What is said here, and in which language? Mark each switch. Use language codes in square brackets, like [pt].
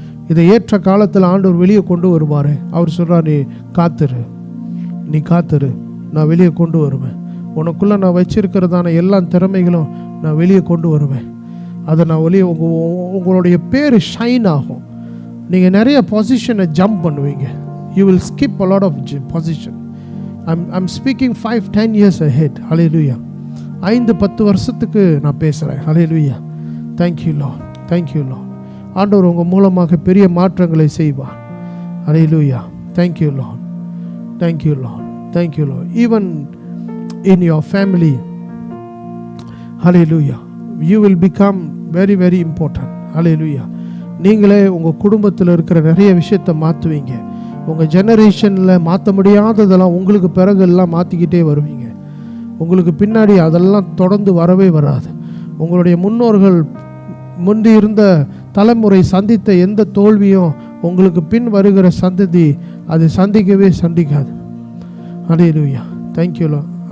[ta] இதை ஏற்ற காலத்தில் ஆண்டவர் வெளியே கொண்டு வருவார். அவர் சொல்கிறார், நீ காத்துரு, நான் வெளியே கொண்டு வருவேன். உனக்குள்ளே நான் வச்சிருக்கிறதான எல்லா திறமைகளும் நான் வெளியே கொண்டு வருவேன். அதை நான் வெளியே உங்களுடைய பேர் ஷைன் ஆகும். நீங்கள் நிறைய பொசிஷனை ஜம்ப் பண்ணுவீங்க. [en] You will skip a lot of position. I'm speaking 5-10 years ahead. Hallelujah. 5-10 [ta] வருஷத்துக்கு நான் பேசுகிறேன். [en] Hallelujah. Thank you Lord. Thank you Lord. [ta] ஆண்டவர் உங்கள் மூலமாக பெரிய மாற்றங்களை செய்வார். [en] Hallelujah. Thank you Lord. Thank you Lord. Thank you Lord. Even in your family, Hallelujah, you will become very very important. Hallelujah. [ta] நீங்களே உங்கள் குடும்பத்தில் இருக்கிற நிறைய விஷயத்தை மாற்றுவீங்க. உங்கள் ஜெனரேஷனில் மாற்ற முடியாததெல்லாம் உங்களுக்கு பிறகு எல்லாம் மாற்றிக்கிட்டே வருவீங்க. உங்களுக்கு பின்னாடி அதெல்லாம் தொடர்ந்து வரவே வராது. உங்களுடைய முன்னோர்கள் முந்தி இருந்த தலைமுறை சந்தித்த எந்த தோல்வியும் உங்களுக்கு பின் வருகிற சந்ததி அது சந்திக்காது. ஹல்லேலூயா. Thank you Lord.